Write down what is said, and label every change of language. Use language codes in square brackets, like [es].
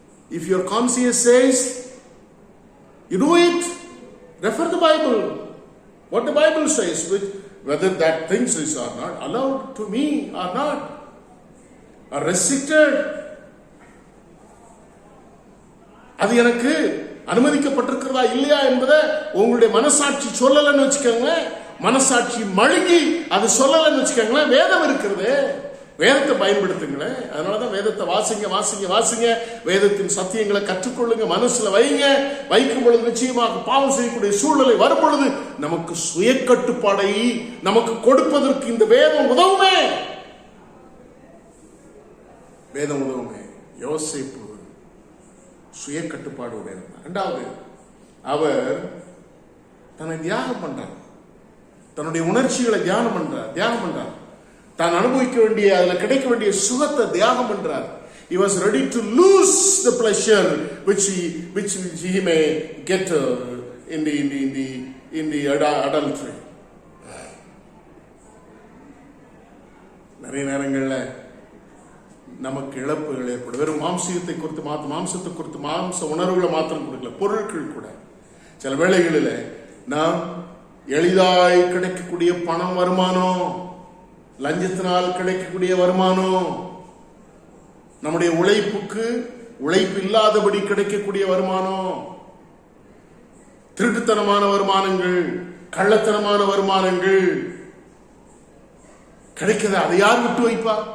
[en] If your conscience says, you do it. Refer the Bible. What the Bible says, whether that things is or not, allowed to me or not, are restricted. [ta] அது எனக்கு அனுமதிக்கப்பட்டிருக்கிறதா இல்லையா என்பதை உங்களுடைய மனசாட்சி சொல்லலன்னு வச்சுக்கோங்களேன். மனசாட்சி மழுங்கி அது சொல்லலன்னு வச்சுக்கோங்களேன். வேதம் இருக்கிறது, வேதத்தை பயன்படுத்துங்களேன். அதனாலதான் வேதத்தை வாசிங்க வாசிங்க வாசிங்க. வேதத்தின் சத்தியங்களை கற்றுக்கொள்ளுங்க, மனசுல வைங்க. வைக்கும் பொழுது நிச்சயமாக பாவம் செய்யக்கூடிய சூழ்நிலை வரும் பொழுது நமக்கு சுய கட்டுப்பாடை நமக்கு கொடுப்பதற்கு இந்த வேதம் உதவுமே. வேதம் உதவுமே. யோசேப்பு சுய கட்டுப்பாடு உடையவர். இரண்டாவது, அவர் தன்னை தியாகம் பண்றார். தன்னுடைய உணர்ச்சிகளை தியாகம் பண்றார். தான் அனுபவிக்க வேண்டிய, அதுல கிடைக்க வேண்டிய சுகத்தை தியாகம் பண்றார். [en] He was ready to lose the pleasure which he may get in the adultery. [ta] நிறைய நேரங்கள்ல நமக்கு இழப்புகள் ஏற்படும். வெறும் மாம்சத்தை குறித்து மாம்ச உணர்வுகளை மாத்திரம் கொடுக்கல, பொருட்கள் கூட. சில வேளைகளில் நாம் எளிதாய் கிடைக்கக்கூடிய பணம், வருமானம், லஞ்சத்தினால் கிடைக்கக்கூடிய வருமானம், நம்முடைய உழைப்பு இல்லாதபடி கிடைக்கக்கூடிய வருமானம், திருட்டுத்தனமான வருமானங்கள், கள்ளத்தனமான வருமானங்கள் கிடைக்கிறது. அதை யார் விட்டு வைப்பா?